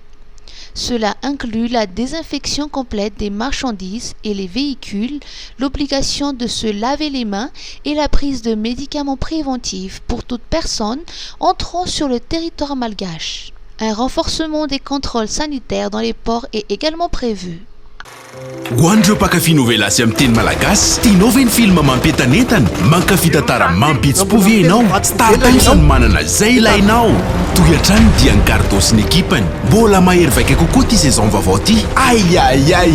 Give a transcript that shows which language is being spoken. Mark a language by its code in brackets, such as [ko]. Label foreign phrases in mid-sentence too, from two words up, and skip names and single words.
[fr] Cela inclut la désinfection complète des marchandises et les véhicules, l'obligation de se laver les mains et la prise de médicaments préventifs pour toute personne entrant sur le territoire malgache. Un renforcement des contrôles sanitaires dans les ports est également prévu. [mg] Hoandreo mpakafy novela sy amin'ny teny malagasy tianao ve ny film mampientanentana mankafy tantara mampihetsy-po ve ianao Star Times no manana zay ilainao toy hatrany dia ny Gardo sy ny ekipany mbola mahery vaika kokoa ty saison vaovao ty ai